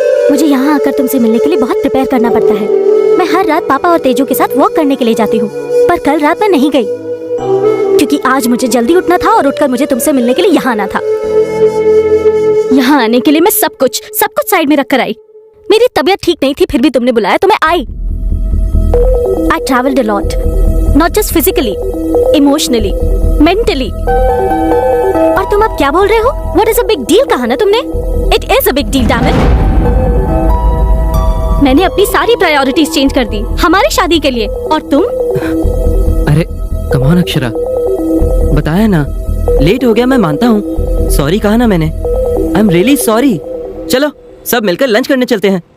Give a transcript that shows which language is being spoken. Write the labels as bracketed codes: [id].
[hi] मुझे यहाँ आकर तुमसे मिलने के लिए बहुत प्रिपेयर करना पड़ता है। मैं हर रात पापा और तेजू के साथ वॉक करने के लिए जाती हूँ, पर कल रात मैं नहीं गई क्योंकि आज मुझे जल्दी उठना था और उठकर मुझे तुमसे मिलने के लिए यहाँ आना था। यहाँ आने के लिए मैं सब कुछ साइड में रखकर आई। मेरी तबीयत ठीक नहीं थी, फिर भी तुमने बुलाया तो मैं आई। [en] I traveled a lot, not just physically, emotionally, mentally. [hi] और तुम अब क्या बोल रहे हो? [en] What is a big deal [hi] कहा ना तुमने? [en] It is a big deal, damn it. [hi] मैंने अपनी सारी प्रायोरिटीज चेंज कर दी हमारी शादी के लिए, और तुम? अरे कम ऑन अक्षरा, बताया ना लेट हो गया, मैं मानता हूँ। सॉरी कहा ना मैंने, [en] I am really sorry. [hi] चलो सब मिलकर लंच करने चलते हैं।